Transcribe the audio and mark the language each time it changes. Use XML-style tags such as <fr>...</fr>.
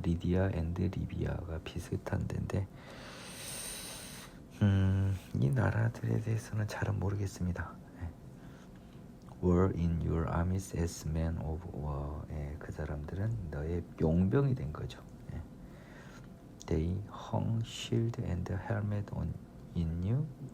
<ko>리디아 앤드 리비아가 비슷한 데인데 이 나라들에 대해서는 잘은 모르겠습니다.</ko> <en>were in your armies as men of war.</en> <ko>그 사람들은 너의 용병이 된 거죠.</ko> <en>They hung shield and helmet on in you.</en>